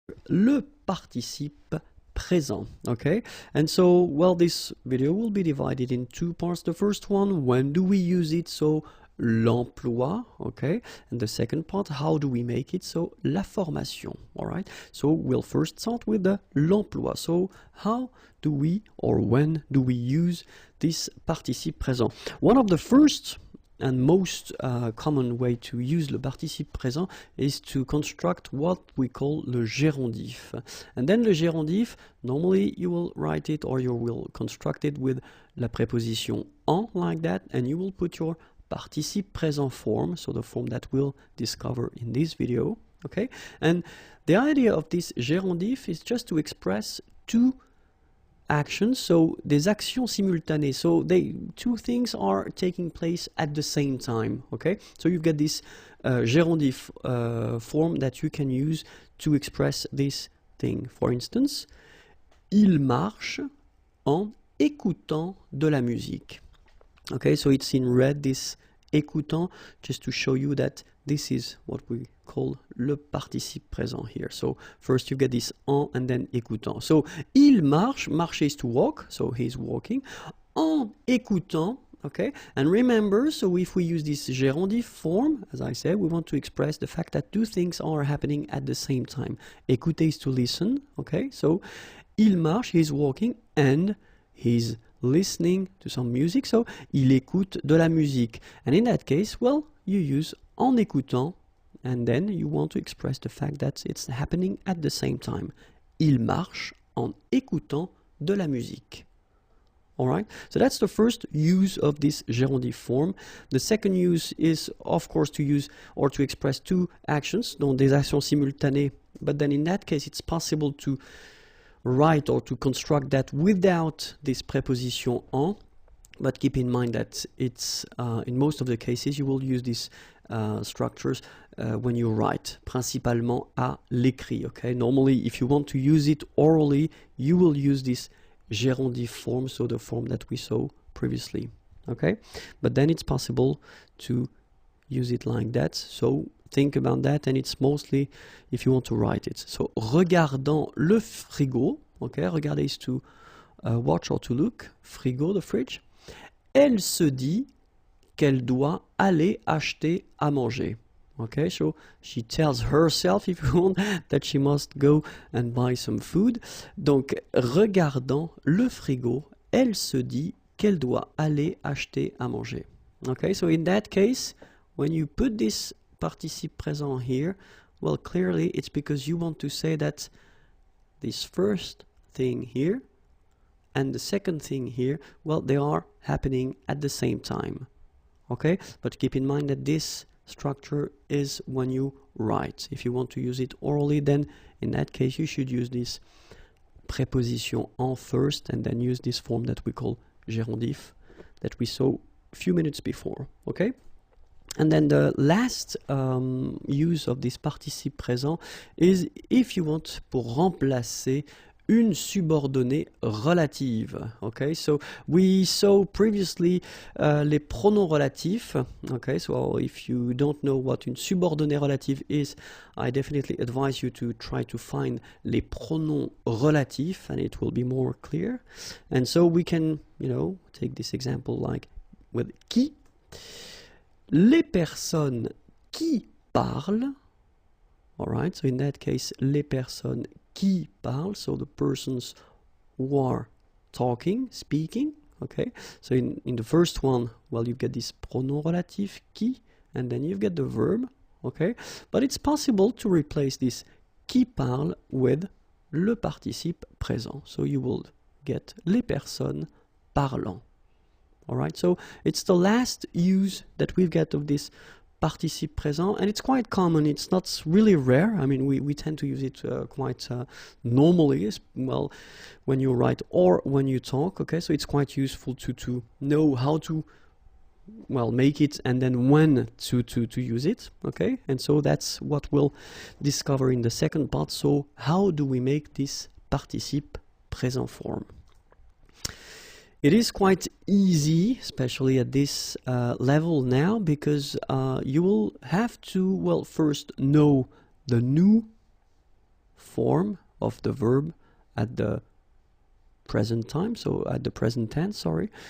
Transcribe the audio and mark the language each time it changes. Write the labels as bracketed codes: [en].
[fr] Le participe présent, okay? [en] And so, well, this video will be divided in two parts. The first one, when do we use it? So, l'emploi, okay? And the second part, how do we make it? So, la formation, all right? So, we'll first start with the l'emploi. So, how do we, or when do we use this participe présent? One of the first and most common way to use le participe présent is to construct what we call le gérondif. And then le gérondif, normally you will write it or you will construct it with la préposition en like that, and you will put your participe présent form, so the form that we'll discover in this video, okay? And the idea of this gérondif is just to express two actions, so [fr] des actions simultanées, [en] so two things are taking place at the same time, okay? So you've got this gérondif form that you can use to express this thing. For instance, [fr] il marche en écoutant de la musique. [en] Okay, so it's in red, this écoutant, just to show you that this is what we call le participe présent here. So first you get this en and then écoutant. So [fr] il marche, [en] marcher is to walk, so he's walking. [fr] En écoutant, [en] okay, and remember, so if we use this gérondif form, as I said, we want to express the fact that two things are happening at the same time. Écouter is to listen, okay, so [fr] il marche, [en] he's walking, and he's listening to some music, so [fr] il écoute de la musique. [en] And in that case, well, you use [fr] en écoutant, [en] and then you want to express the fact that it's happening at the same time. [fr] Il marche en écoutant de la musique. [en] Alright, so that's the first use of this gérondif form. The second use is, of course, to use or to express two actions, [fr] donc des actions simultanées, [en] but then in that case it's possible to write or to construct that without this preposition en, but keep in mind that it's in most of the cases you will use these structures when you write, [fr] principalement à l'écrit, [en] okay? Normally, if you want to use it orally, you will use this gérondif form, so the form that we saw previously, okay? But then it's possible to use it like that, so think about that, and it's mostly if you want to write it. So, [fr] regardant le frigo, [en] okay, regarder is to watch or to look, frigo, the fridge. [fr] Elle se dit qu'elle doit aller acheter à manger. [en] Okay, so she tells herself, if you want, that she must go and buy some food. [fr] Donc, regardant le frigo, elle se dit qu'elle doit aller acheter à manger. [en] Okay, so in that case, when you put this participe présent here, well, clearly it's because you want to say that this first thing here and the second thing here, well, they are happening at the same time. Okay, but keep in mind that this structure is when you write. If you want to use it orally, then in that case you should use this preposition en first and then use this form that we call gérondif that we saw a few minutes before. Okay, and then the last use of this participe présent is if you want [fr] pour remplacer une subordonnée relative. [en] Okay, so we saw previously les pronoms relatifs. Okay, so if you don't know what une subordonnée relative is, I definitely advise you to try to find les pronoms relatifs, and it will be more clear. And so we can, you know, take this example like with qui. [fr] Les personnes qui parlent. [en] All right, so in that case, [fr] les personnes qui parlent, [en] so the persons who are talking, speaking, okay? So in the first one, well, you get this pronom relatif, qui, and then you get the verb, okay? But it's possible to replace this [fr] qui parle [en] with le participe présent. So you will get [fr] les personnes parlant. [en] All right, so it's the last use that we've got of this participe présent, and it's quite common. It's not really rare. I mean, we tend to use it quite normally as well when you write or when you talk, okay? So it's quite useful to know how to, well, make it and then when to use it, okay? And so that's what we'll discover in the second part. So how do we make this participe présent form. It is quite easy, especially at this level now, because you will have to, well, first know the new form of the verb at the present time, so at the present tense, sorry.